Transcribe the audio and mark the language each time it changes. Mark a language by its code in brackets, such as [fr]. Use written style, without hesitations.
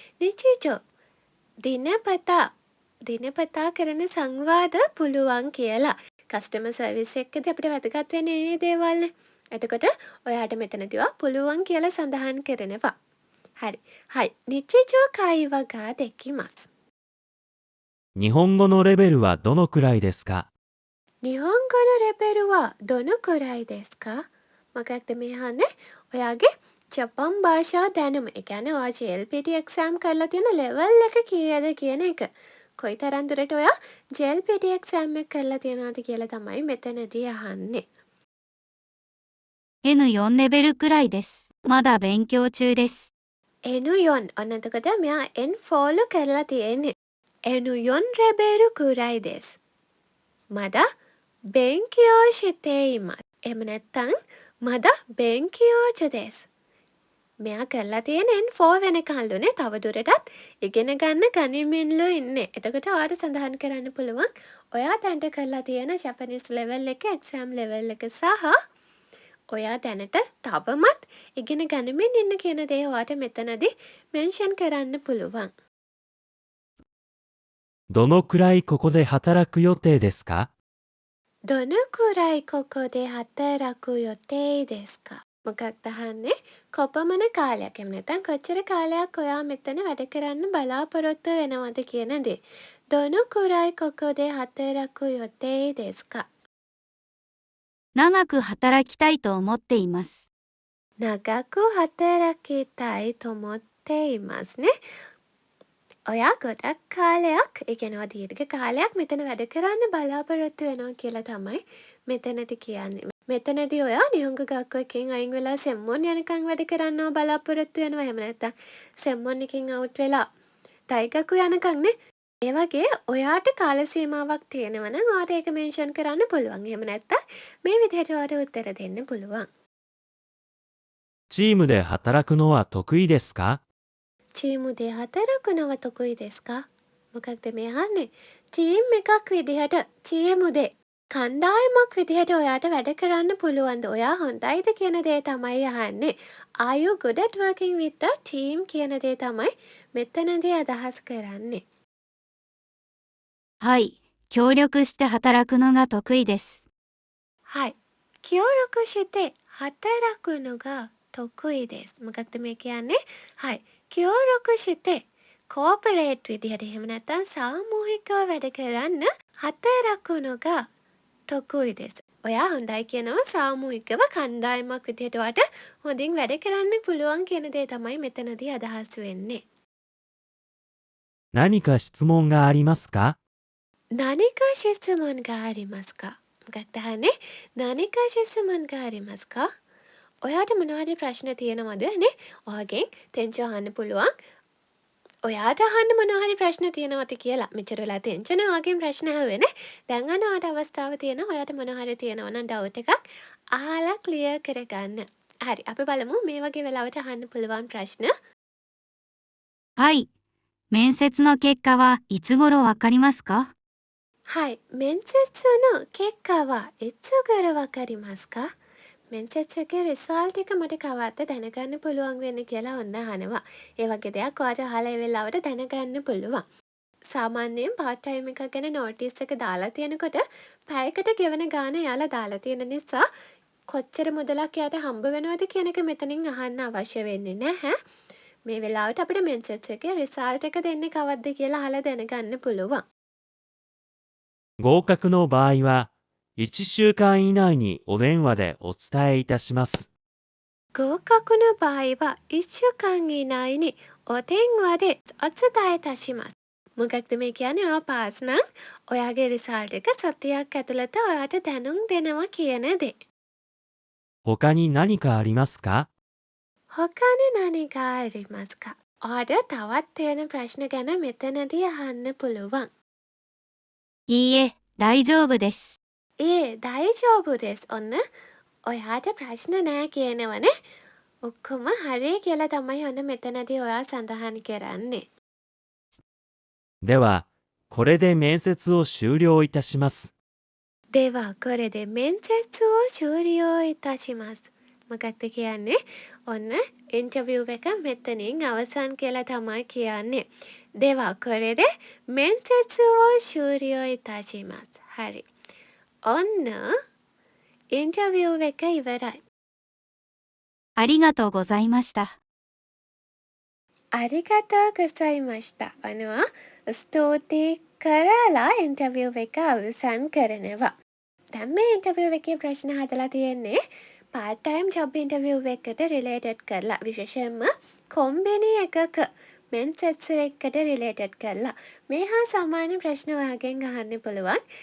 [si] නිචිජෝ දිනපතා දිනපතා කරන සංවාද පුළුවන් කියලා. කස්ටමර් සර්විස් එකකදී අපිට වැදගත් වෙන්නේ මේ දේවල්නේ. එතකොට ඔයාට මෙතනදිවා පුළුවන් කියලා සඳහන් කරනවා. හරි. [ja] はい。日常会話ができます。日本語のレベルはどのくらいですか？日本語のレベルはどのくらいですか? [si] මොකක්ද මේ අහන්නේ? ඔයාගේ ජපන් භාෂා දැනුම. ඒ කියන්නේ ඔයා JLPT exam කරලා තියෙන level එක කීයද කියන එක. කොයිතරම් දුරට ඔයා JLPT exam එක කරලා තියෙනවද කියලා තමයි මෙතනදී අහන්නේ. [ja] N4 レベルくらいです。まだ勉強中です。 [si] N4 ඔන්න එතකොට මෙයා N4 ල කරලා තියෙන්නේ. [ja] N4 レベルくらいです。まだ勉強しています。 [si] එහෙම නැත්නම් [ja] まだ勉強中です。 [si] මෙයා කරලා තියෙන N4 වෙනකල්ලුනේ තවදුරටත් ඉගෙන ගන්න ගනිමින්ලු ඉන්නේ. එතකොට ඔයාට සඳහන් කරන්න පුළුවන් ඔයා දැනට කරලා තියෙන ජපනිස් ලෙවල් එක එක්සෑම් ලෙවල් එක සහ ඔයා දැනට තවමත් ඉගෙන ගනිමින් ඉන්න කියන දේ ඔයාට මෙතනදී මෙන්ෂන් කරන්න පුළුවන්. [ja] どのくらいここで働く予定ですか？どのくらいここで働く予定ですか? [si] මොකක්ද අහන්නේ? කොපමණ කාලයක් එහෙම නැත්නම් කොච්චර කාලයක් ඔයා මෙතන වැඩ කරන්න බලාපොරොත්තු වෙනවද කියන දේ. [ja] どのくらいここで働く予定ですか? 長く働きたいと思っています。長く働きたいと思っていますね. [si] ඔයා ගොඩක් කාලයක් ඒ කියනවා දීර්ඝ කාලයක් මෙතන වැඩ කරන්න බලාපොරොත්තු වෙනවා කියලා තමයි මෙතනදී කියන්නේ. මෙතනදී ඔයා නිහොංග ගක්කකින් අයින් වෙලා සෙම්මොන් යනකම් වැඩ කරන්නව බලාපොරොත්තු වෙනවා. එහෙම නැත්නම් සෙම්මොන් එකකින් අවුට් වෙලා ටයිගකු යනකම්නේ. ඒ වගේ ඔයාට කාල සීමාවක් තියෙනවා නම් ඔයාට ඒක මෙන්ෂන් කරන්න පුළුවන්. එහෙම නැත්නම් මේ විදිහට ඔයාට උත්තර දෙන්න පුළුවන්. [ja] チームで働くのは得意ですか？チームで働くのは得意ですか? [si] මොකක්ද මේ අහන්නේ? ටීම් එකක් විදිහට චීමුද කණ්ඩායමක් විදිහට ඔයාට වැඩ කරන්න පුළුවන්ද? ඔයා හොඳයිද කියන දේ තමයි අහන්නේ. [en] Are you good at working with a team [si] කියන දේ තමයි මෙතනදී අදහස් කරන්නේ. [ja] はい。協力して働くのが得意です。はい。協力して働くのが得意です. [si] මොකක්ද මේ කියන්නේ? [ja] はい. 協力して [si] කෝපරේට් විදිහට එහෙම නැත්නම් සාමූහිකව වැඩ කරන්න හතරක් වුණොගා තොකුයි දෙස. ඔයා හොඳයි කියනවා සාමූහිකව කණ්ඩායමක් විදිහට වට හොඳින් වැඩ කරන්න පුළුවන් කියන දේ තමයි මෙතනදී අදහස් වෙන්නේ. [ja] 何か質問がありますか？何か質問がありますか? [si] මොකක්ද අහන්නේ? [ja] 何か質問がありますか? [si] ඔයාට මොනවා හරි ප්‍රශ්න තියෙනවද නේ? ඔයාගෙන් තෙන්චෝ අහන්න පුළුවන්. ඔයාට අහන්න මොනවා හරි ප්‍රශ්න තියෙනවද කියලා. මෙච්චර වෙලා තෙන්චනේ ඔයාගෙන් ප්‍රශ්න අහුවේ නේ. දැන් අන්න ඔයාට අවස්ථාව තියෙනවා. ඔයාට මොනවා හරි තියෙනවා නම් ඩවුට් එකක් අහලා ක්ලියර් කරගන්න. හරි. අපි බලමු මේ වගේ වෙලාවට අහන්න පුළුවන් ප්‍රශ්න. [ja] はい。面接の結果はいつ頃わかりますか？はい。面接の結果はいつ頃わかりますか? [si] මෙන්සෙට් එකේ රිසල්ට් එක මට කවද්ද දැනගන්න පුළුවන් වෙන්නේ කියලා ඔන්න අහනවා. ඒ වගේ දෙයක් ඔයාට අහලා ඒ වෙලාවට දැනගන්න පුළුවන්. සාමාන්‍යයෙන් පාර්ට් ටයිම් එකක් ගැන නෝටිස් එක දාලා තියෙනකොට පැයකට ගෙවන ගාණ එයාලා දාලා තියෙන නිසා කොච්චර මුදලක් එයාට හම්බ වෙනවද කියන එක මෙතනින් අහන්න අවශ්‍ය වෙන්නේ නැහැ. මේ වෙලාවට අපිට මෙන්සෙට් එකේ රිසල්ට් එක දෙන්නේ කවද්ද කියලා අහලා දැනගන්න පුළුවන්. [ja] 合格の場合は、1週間以内にお電話でお伝えいたします。合格の場合は1週間以内にお電話でお伝えいたします. [si] මොකක්ද මේ කියන්නේ? ඔයා පාස් නම් ඔයාගේ රිසල්ට් එක සතියක් ඇතුළත ඔයාට දැනුම් දෙනවා කියන දේ. [ja] 他に何かありますか？他に何かありますか? [si] ඔයාට තවත් තියෙන ප්‍රශ්න ගැන මෙතනදී අහන්න පුළුවන්. [ja] いいえ、大丈夫です。大丈夫です. [si] ඔන්න ඔයාට ප්‍රශ්න නෑ කියනවනේ. ඔක්කොම හරි කියලා තමයි ඔන්න මෙතනදී ඔයා සඳහන් කරන්නේ. [ja] では、これで面接を終了いたします。ではこれで面接を終了いたします. [si] මොකක්ද කියන්නේ? ඔන්න ඉන්ටර්විව් එක මෙතනින් අවසන් කියලා තමයි කියන්නේ. [ja] ではこれで面接を終了いたします. [si] හරි. ඔන්න ඉන්ටර්විව් එක ඉවරයි. [ja] ありがとうございました。 [si] අරිගතෝ ගොසයිමස්ටා වනවා ස්තුතියි කරලා ඉන්ටර්විව් එක අවසන් කරනවා. දැන් මේ ඉන්ටර්විව් එකේ ප්‍රශ්න හදලා තියෙන්නේ [en] part time job interview [si] එකට related කරලා විශේෂයෙන්ම කොම්බිනි එකක මෙන්සෙට්ස් එකට related කරලා මේ හා සමාන ප්‍රශ්න ඔයාගෙන් අහන්න පුළුවන්.